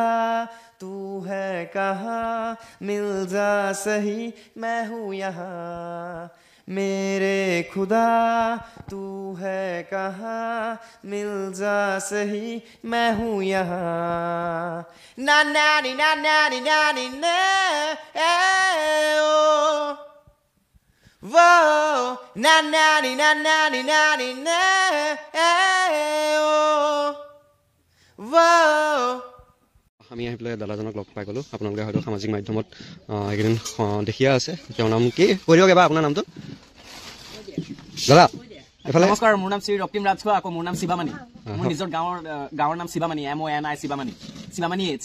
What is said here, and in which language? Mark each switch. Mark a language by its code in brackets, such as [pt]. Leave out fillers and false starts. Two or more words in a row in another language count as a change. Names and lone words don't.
[hi] तू है कहाँ मिल जा सही मैं हूँ यहाँ मेरे खुदा तू है कहाँ मिल जा सही मैं हूँ यहाँ ना नानी ना नानी नानी ना ओ वो ना नानी ना नानी नानी ना ओ वो [as] আমি আহি পেলাই দাদাজনক লগ পাই গ'লোঁ আপোনালোকে হয়তো সামাজিক মাধ্যমত এইকেইদিন দেখিয়ে আছে তেওঁৰ নাম কি কৈ দিয়ক এবাৰ আপোনাৰ নামটো দাদা এফালে নমস্কাৰ মোৰ নাম শ্ৰী ৰক্তিম ৰাজখোৱা আকৌ মোৰ নাম শিৱামণি মোৰ নিজৰ গাঁৱৰ নাম শিৱামণি MONI শিৱামণি এইচ